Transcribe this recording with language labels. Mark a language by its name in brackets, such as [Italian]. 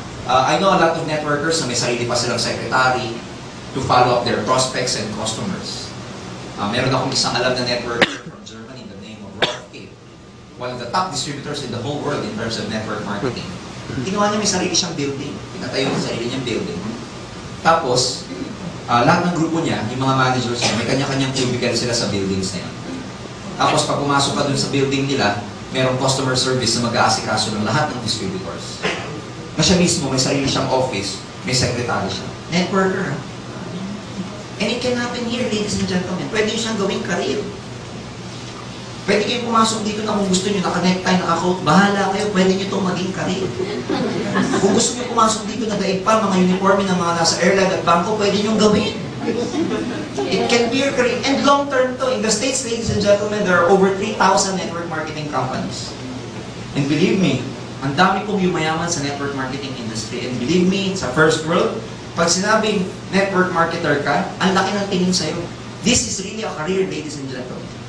[English] I know a lot of networkers [Filipino] na may sarili pa silang [English] secretary to follow up their prospects and customers. [Filipino] Meron akong isang alam na networker [English] from Germany, the name of [Filipino] Rolf K. [English] One of the top distributors in the whole world in terms of network marketing. [Filipino] Ginawa niya may sarili siyang building. Pinatayo niya sarili niyang building. Tapos, lahat ng grupo niya, yung mga managers niya, may kanya-kanyang cubicle sila sa buildings na yun. Tapos, pag pumasok ka dun sa building nila, merong customer service na mag-aasikaso ng lahat ng distributors. Na siya mismo, may sarili siyang office, may secretary siya. [English] Networker. And it can happen here, ladies and gentlemen. [Filipino] Pwede nyo siyang gawing career. Pwede kayong pumasok dito na kung gusto nyo, naka-necktie, naka-coat, bahala kayo, pwede nyo itong maging career. Kung gusto nyo pumasok dito, nag-aig pa, mga uniforme ng mga nasa airline at bangko, pwede nyo gawin. [English] It can be your career. And long-term to. In the States, ladies and gentlemen, there are over 3,000 network marketing companies. And believe me, [Filipino] ang dami pong yumayaman sa [English] network marketing industry. And believe me, [Filipino] sa first world, pag sinabing network marketer ka, ang laki ng tingin sa'yo. [English] This is really a career, ladies and gentlemen.